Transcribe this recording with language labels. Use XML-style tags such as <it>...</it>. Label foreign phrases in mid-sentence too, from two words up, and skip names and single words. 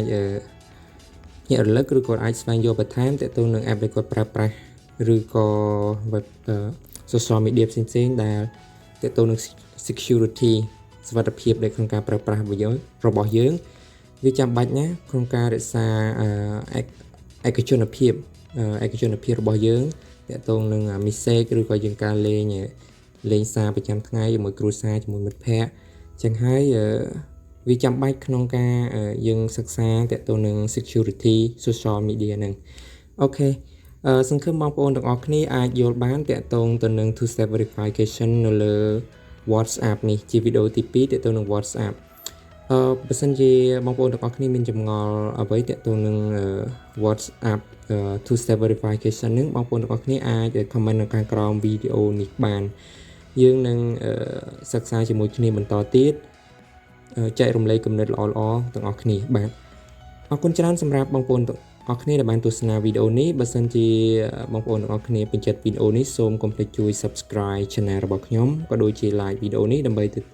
<km>ញាក់រលឹកឬគាត់អាចស្វែងយល់បន្ថែមទាក់ទងនឹង app ដែលគាត់ប្រើប្រាស់ឬក៏</km> <en>social media</en> <km>ផ្សេងៗដែលទាក់ទងនឹង security សុវត្ថិភាពនៅក្នុងការប្រើប្រាស់របស់យើងវាចាំបាច់ណាក្នុងការរក្សាឯកជនភាពរបស់យើងទាក់ទងនឹង message ឬក៏យើង ការលេងសារប្រចាំថ្ងៃជាមួយគ្រួសារជាមួយមិត្តភ័ក្តិចឹងហើយវាចាំបាច់ក្នុងការយើងសិក្សាទាក់ទងនឹង</km> <en>security social media</en> <km>ហ្នឹងអូខេសង្ឃឹមបងប្អូនទាំងអស់គ្នាអាចយល់បានទាក់ទ ងទៅនឹង</km> <en>two step verification</en> <km>នៅលើ WhatsApp នេះជាវីដេអូទី2ទាក់ទងនឹង WhatsApp បើសិនជាបងប្អូនទាំងអស់គ្នាមានចម្ងល់អ្វីទាក់ទងនឹង</km> <en>WhatsApp two step verification</en> <km>ហ្នឹងបងប្អូនទាំងអស់គ្នាអាច comment នៅខាងក្រោមវីដេអូនេះបានយើងនឹងសិក្សាជាមួយគ្នាបន្តទៀតចែករំលែកគំនិតល្អៗទាំងអស់គ្នាបាទអរគុណច្រើនសម្រាប់បងប្អូនទាំងអស់គ្នាដែលបានទស្សនាវីដេអូនេះបើសិនជាបងប្អូនទាំងអស់គ្នាពេញចិត្តវីដេអូនេះសូមកុំភ្លេចជួយ</km> <en>subscribe channel</en> <km>របស់ខ្ញុំក៏ដូចជា like វីដេអូនេះដើម្បី</km>